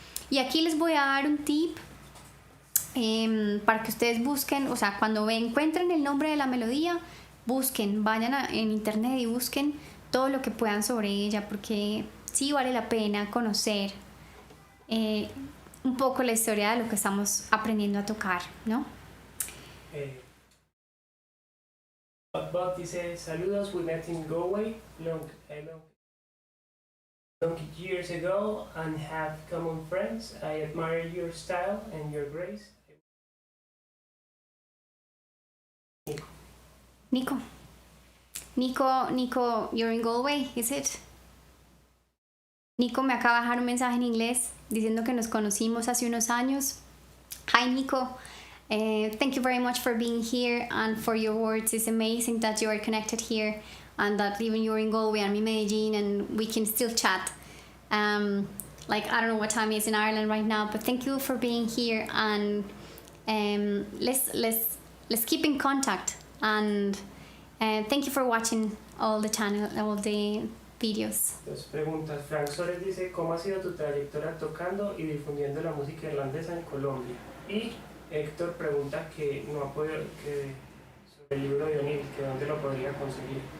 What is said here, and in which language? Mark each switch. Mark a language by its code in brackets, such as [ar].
[es] Y aquí les voy a dar un tip para que ustedes busquen, o sea, cuando encuentren el nombre de la melodía, busquen, vayan en internet y busquen todo lo que puedan sobre ella porque sí vale la pena conocer un poco la historia de lo que estamos aprendiendo a tocar, ¿no? Bob dice, saludos, [en] we met in Galway long years ago and have common friends. I admire your style and your grace. Nico. Nico, you're in Galway, is it? [es] Nico me acaba de dejar un mensaje en inglés diciendo que nos conocimos hace unos años. [en] Hi Nico, thank you very much for being here and for your words. It's amazing that you are connected here and that even you're in Galway, I'm in Medellin, and we can still chat. Like, I don't know what time it is in Ireland right now, but thank you for being here, and let's keep in contact, and thank you for watching all the channel, all the videos. [es] Dos preguntas. Frank Sores dice, ¿cómo ha sido tu trayectoria tocando y difundiendo la música irlandesa en Colombia? Y Héctor pregunta que no ha podido, que sobre el libro de O'Neill, que dónde lo podría conseguir.